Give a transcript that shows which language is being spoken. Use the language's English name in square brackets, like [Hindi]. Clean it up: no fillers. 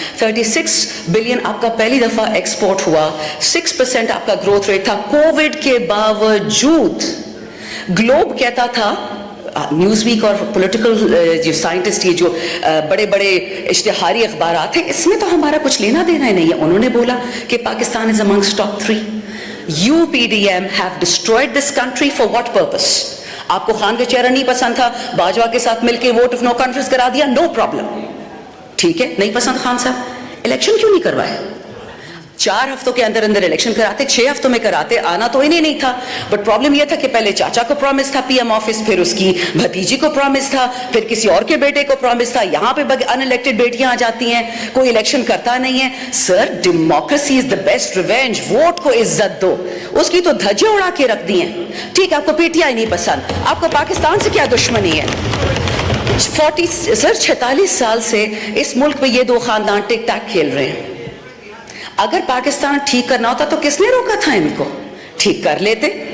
[Urdu] 36 billion آپ کا پہلی دفعہ ایکسپورٹ ہوا. 6% آپ کا گروتھ ریٹ تھا. کووڈ کے باوجود گلوب کہتا تھا, نیوز ویک اور پولیٹیکل جو سائنٹسٹ, یہ جو بڑے بڑے اشتہاری اخبارات ہیں, اس میں تو ہمارا کچھ لینا دینا ہی نہیں ہے. انہوں نے بولا کہ پاکستان [English] Is amongst top 3. UPDM have destroyed this country for what purpose? [Urdu] آپ کو خان کا چہرہ نہیں پسند تھا, باجوہ کے ساتھ مل کے ووٹ آف نو کانفیڈنس کرا دیا, نو پرابلم, ٹھیک ہے, نہیں پسند خان صاحب, الیکشن کیوں نہیں کروائے؟ 4 ہفتوں کے اندر الیکشن کراتے, 6 ہفتوں میں کراتے, آنا تو انہیں نہیں تھا. بٹ پرابلم یہ تھا کہ پہلے چاچا کو پرومس تھا PM آفس, پھر اس کی بھتیجی کو پرومس تھا, پھر کسی اور کے بیٹے کو پرومس تھا. یہاں پہ ان الیکٹڈ بیٹیاں آ جاتی ہیں, کوئی الیکشن کرتا نہیں ہے. [English] Sir, democracy is the best revenge. [Urdu] Vote کو عزت دو, اس کی تو دھجیاں اڑا کے رکھ دی ہیں. ٹھیک, آپ کو PTI نہیں پسند, آپ کو پاکستان سے کیا دشمنی ہے؟ 46 سال سے اس ملک میں یہ 2 خاندان ٹک ٹیک کھیل رہے ہیں. اگر پاکستان ٹھیک کرنا ہوتا تو کس نے روکا تھا ان کو؟ ٹھیک کر لیتے.